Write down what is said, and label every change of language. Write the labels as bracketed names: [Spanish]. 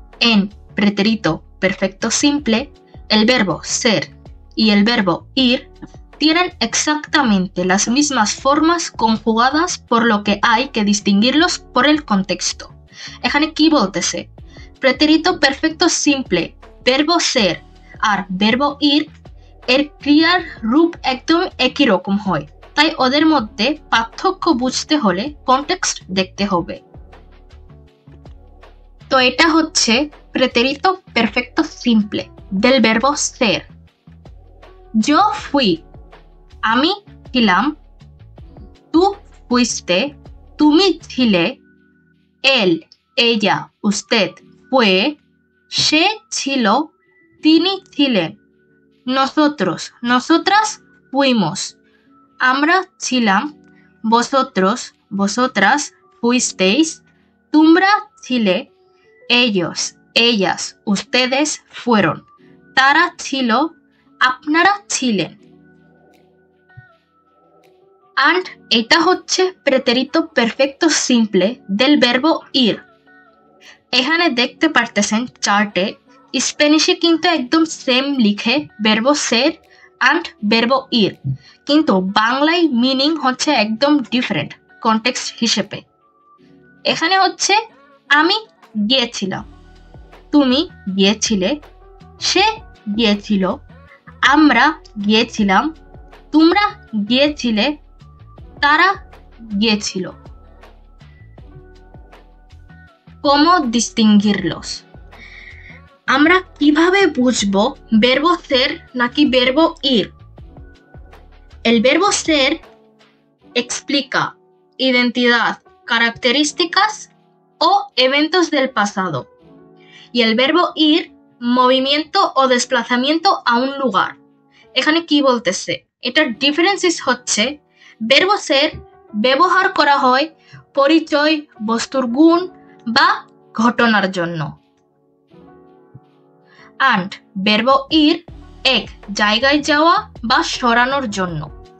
[Spanish] En pretérito perfecto simple, el verbo ser y el verbo ir tienen exactamente las mismas formas conjugadas, por lo que hay que distinguirlos por el contexto. [Bangla] এখানে কি বলতেছে? pretérito perfecto simple, verbo ser আর verbo ir এর ক্রিয়ার রূপ একদম একই রকম হয়, তাই ওদের মধ্যে পার্থক্য বুঝতে হলে কনটেক্সট দেখতে হবে। তো এটা হচ্ছে [Spanish] pretérito perfecto simple del verbo ser. Yo fui, [Bangla] আমি ছিলাম, [Spanish] tú fuiste, [Bangla] তুমি ছিলে, [Spanish] él, ella, usted fue, [Bangla] সে ছিল, তিনি ছিলেন, [Spanish] nosotros, nosotras fuimos, [Bangla] আমরা ছিলাম, [Spanish] vosotros, vosotras fuisteis, [Bangla] তোমরা ছিলে, [Spanish] ellos, ellas, ustedes fueron, [Bangla] তারা ছিল, আপনারা ছিলেন। [Spanish] And [Bangla] এটা হচ্ছে [Spanish] pretérito perfecto simple del verbo ir. [Bangla] এখানে দেখতে পারতেছেন চার্টে স্প্যানিশে কিন্তু একদম সেম লিখে verbo ser and verbo ir, কিন্তু বাংলায় মিনিং হচ্ছে একদম ডিফারেন্ট কনটেক্সট হিসেবে। এখানে হচ্ছে আমি গিয়েছিলাম, তুমি গিয়েছিলে, সে গিয়েছিল, আমরা গিয়েছিলাম, তোমরা গিয়েছিলে, তারা গিয়েছিল। [Spanish] ¿Cómo distinguirlos? [Bangla] আমরা কিভাবে বুঝবো verbo ser নাকি verbo ir? [Spanish] El verbo ser explica identidad, características o eventos del pasado. Y el verbo ir, movimiento o desplazamiento a un lugar. [Bangla] এখানে কি বলতেছে? এটার ডিফারেন্সেস হচ্ছে verbo ser ব্যবহার করা হয় পরিচয়, বস্তুর গুণ বা ঘটনার জন্য। And verbo ir এক জায়গায় যাওয়া বা সরানোর জন্য।